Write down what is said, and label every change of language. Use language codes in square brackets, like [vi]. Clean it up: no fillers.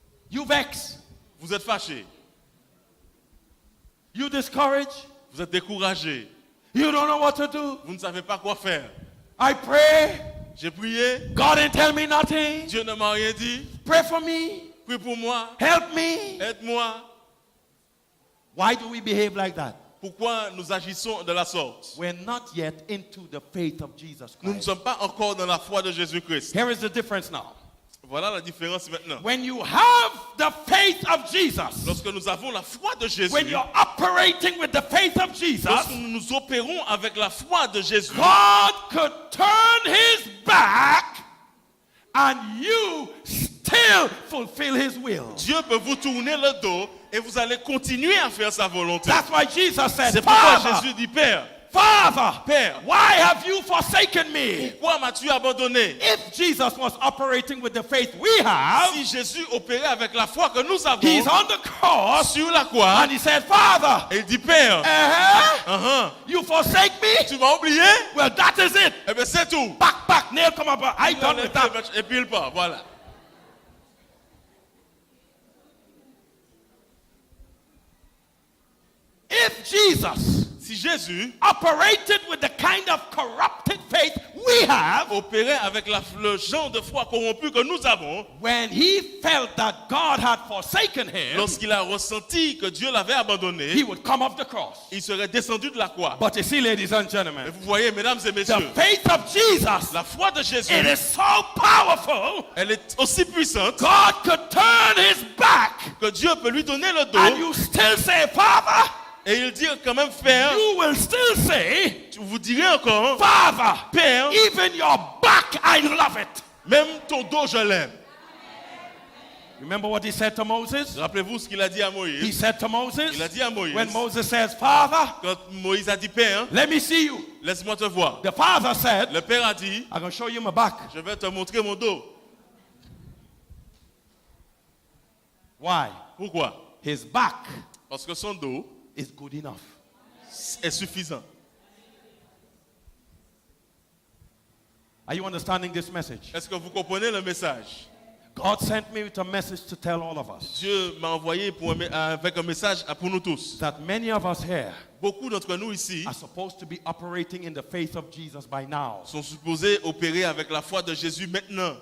[en] you vex, [fr] vous êtes fâché, [en] you discourage, [fr] vous êtes découragé, [en] you don't know what to do. [fr] vous ne savez pas quoi faire. [en] I pray, [fr] J'ai prié, [en] God didn't tell me nothing. [fr] Dieu ne m'a rien dit. [en] Pray for me, [fr] Prie pour moi, [en] help me. [fr] aide-moi. [en] Why do we behave like that? [fr] Pourquoi nous agissons de la sorte? [en] We're not yet into the faith of Jesus [fr] Nous ne [en] Christ. [fr] sommes pas encore dans la foi de Jésus-Christ. [en] Here is the difference now. [fr] Voilà la différence maintenant. [en] When you have the faith of Jesus, [fr] Lorsque nous avons la foi de Jésus, [en] when you're operating with the faith of Jesus, [fr] lorsque nous nous opérons avec la foi de Jésus, [en] God could turn his back and you still fulfill his will. [fr] Dieu peut vous tourner le dos et vous allez continuer à faire sa volonté. [en] That's why Jesus said, [fr] C'est pourquoi [en] Father, [fr] Jésus dit, Père, [en] Father, [fr] Père, [en] why have you forsaken me? [fr] pourquoi m'as-tu abandonné? [en] If Jesus was operating with the faith we have, [fr] Si Jésus opérait avec la foi que nous avons [en] he's on the cross [fr] sur la croix, [en] and he said, Father, [fr] et il dit, Père, [en] you forsake me? [fr] tu m'as oublié? [en] Well, that is it. [fr] Eh bien, c'est tout. [en] Back, nail come up. I done with that. [fr] Et puis il part, voilà. [en] If Jesus [fr] Si Jésus [en] operated with the kind of corrupted faith we have, [fr] opérait avec le genre de foi corrompu que nous avons, [en] when he felt that God had forsaken him, [fr] lorsqu'il a ressenti que Dieu l'avait abandonné, [en] he would come off the cross. [fr] il serait descendu de la croix. [en] But you see, ladies and [fr] Et [en] gentlemen, [fr] vous voyez, mesdames et [en] the [fr] messieurs, [en] faith of Jesus, [fr] la foi de Jésus, [en] it is so powerful, [fr] elle est aussi puissante [en] God could turn his back [fr] que Dieu peut lui donner le [en] and [fr] dos [en] you still say, Father, [fr] et il dit quand même, Père, [en] you will still say, [fr] vous direz encore, [en] Father, [fr] Père, [en] even your back, I love it. [fr] même ton dos, je l'aime. [en] Remember what he said to Moses? [fr] Rappelez-vous ce qu'il a dit à [en] He [fr] Moïse. [en] said to Moses, [fr] Il a dit à Moïse, [en] when Moses says, Father, [fr] quand Moïse a dit, Père, [en] let me see you. [fr] laisse-moi te voir. [en] The father said, [fr] Le Père a dit, [en] I'm going to show you my back. [fr] je vais te montrer mon dos. [en] Why? [fr] Pourquoi? [en] His back [fr] Parce que son dos [en] is good enough. [fr] est suffisant. [en] Are you understanding this message? [fr] Est-ce que vous comprenez le message? [en] God sent me with a message to tell all of us [fr] Dieu m'a envoyé avec un message pour nous tous. [en] that many of us here [fr] Beaucoup d'entre nous ici [en] are supposed to be operating in the faith of Jesus by now. [fr] sont supposés opérer avec la foi de Jésus maintenant.